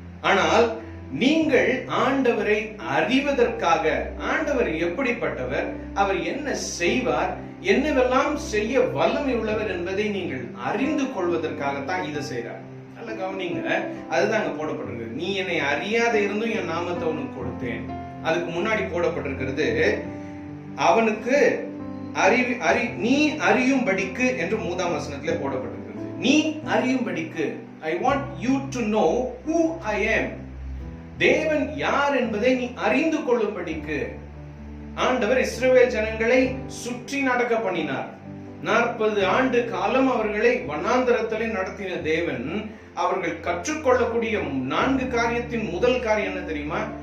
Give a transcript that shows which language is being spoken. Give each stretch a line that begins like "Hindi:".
Tamil: ஆனால் நீங்கள் ஆண்டவரை அறிவதற்காக, ஆண்டவர் எப்படிப்பட்டவர், அவர் என்ன செய்வார், என்னவெல்லாம் செய்ய வல்லமை உள்ளவர் என்பதை நீங்கள் அறிந்து கொள்வதற்காகத்தான் இதை செய்றார். நல்ல கவனிங்க, அதுதான் அங்க போடப்பட்டிருக்கு. நீ என்னை அறியாத இருந்தும் என் நாமத்தை உனக்கு கொடுத்தேன். அதுக்கு முன்னாடி போடப்பட்டிருக்கிறது, அவனுக்கு நீ அறியும்படிக்கு என்று 3ஆம் வசனத்திலே போடப்பட்டிருக்கிறது. நீ அறியும்படிக்கு,
English: I want you to know who I am.
Tamil: தேவன் யார் என்பதை நீ அறிந்து கொள்ளும்படிக்கு ஆண்டவர் இஸ்ரவேல் ஜனங்களை சுற்றி நடக்க பண்ணினார். 40 ஆண்டு காலம் அவர்களை வனாந்தரத்திலே நடத்தின தேவன் அவர்கள் கற்றுக்கொள்ளக்கூடிய 4 காரியத்தின் முதல் காரியம் என்ன தெரியுமா?